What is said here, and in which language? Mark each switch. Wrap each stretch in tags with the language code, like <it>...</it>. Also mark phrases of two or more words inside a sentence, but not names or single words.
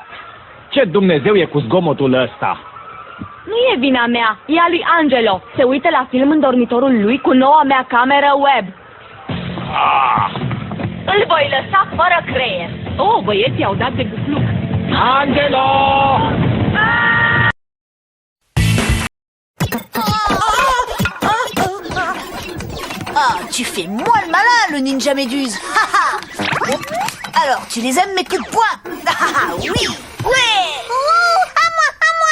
<ro>Ce Dumnezeu e cu zgomotul ăsta? Nu e vina mea, e a lui Angelo. Se uită la film în dormitorul lui cu noua mea cameră web. Îl voi lăsa fără creier. Oh, băieții au dat de gufluc. Angelo!</ro> <fr>Ah, tu fais moi le malin, le ninja méduse. Alors, tu les aimes mes coups de poing? Ah, oui. Ouais. À moi.</fr>